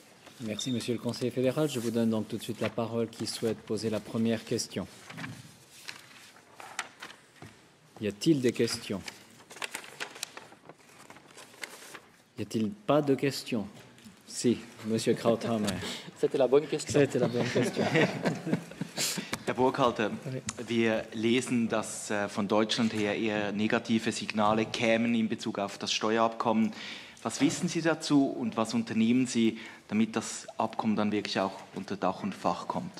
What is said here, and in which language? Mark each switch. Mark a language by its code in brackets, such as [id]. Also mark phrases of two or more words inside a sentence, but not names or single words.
[fr] Merci, Monsieur le Conseiller fédéral. Je vous donne donc tout de suite la parole qui souhaite poser la première question. Y a-t-il des questions? Y a-t-il pas de questions? Si, Monsieur Krauthammer. C'était la bonne question. C'était la bonne question. [de] Herr Burkhalter, wir lesen, dass von Deutschland her eher negative Signale kämen in Bezug auf das Steuerabkommen. Was wissen Sie dazu und was unternehmen Sie, damit das Abkommen dann wirklich auch unter Dach und Fach kommt?